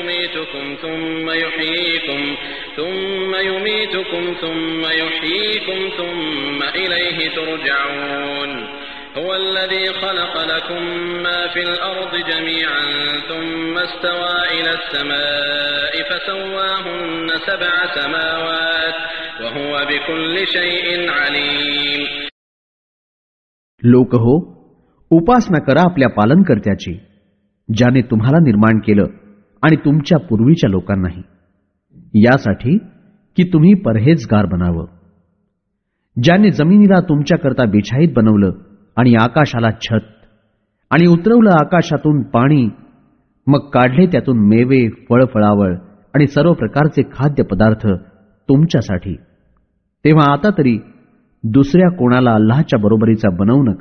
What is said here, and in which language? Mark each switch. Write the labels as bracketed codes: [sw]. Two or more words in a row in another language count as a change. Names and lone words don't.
[ar] يميتكم ثم إليه ترجعون هو الذي خلق لكم ما في الأرض جميعا ثم استوى إلى السماء فسواهن 7 سماوات وهو بكل شيء عليم. [mr] लोक हो, उपासना करा आपल्या पालनकर्त्याची, ज्याने तुम्हाला निर्माण केलं आणि तुमच्या पूर्वीच्या लोकांनाही, यासाठी की तुम्ही परहेजगार बनावं. ज्याने जमिनीला तुमच्याकरता बिछाईत बनवलं आणि आकाशाला छत, आणि उतरवलं आकाशातून पाणी, मग काढले त्यातून मेवे, फळफळावळ आणि सर्व प्रकारचे खाद्यपदार्थ तुमच्यासाठी, तेव्हा आता तरी दुसऱ्या कोणाला अल्लाहच्या बरोबरीचा बनवू नका.